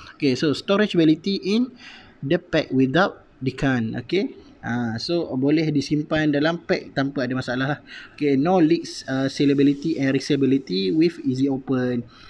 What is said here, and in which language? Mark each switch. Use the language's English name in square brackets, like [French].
[English] Okay, so storageability in the pack without decan, okay. [Malay] So boleh disimpan dalam pack tanpa ada masalah lah. [English] Okay, no leaks, sealability and resealability with easy open.